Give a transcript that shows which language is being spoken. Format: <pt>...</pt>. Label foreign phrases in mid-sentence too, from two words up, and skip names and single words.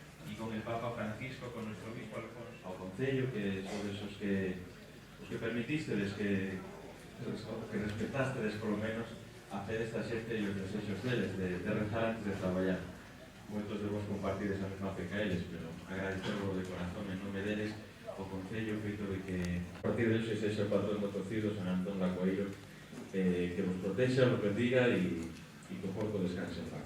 <es>y con el Papa Francisco, con nuestro obispo Alfonso,</es> <gl>ao Concello, que son esos que permitistedes que respetastedes polo menos a fe desta xente e os desexos deles de rezar antes de traballar. Moitos de vos compartides a mesma fe que eles, pero agradecerlo de corazón en nome deles o Concello feito de que a partir deles se sexa o patrón do cocido San Antón da Coeiro, que vos protexa, vos bendiga e que o porco descanse en paz.</gl>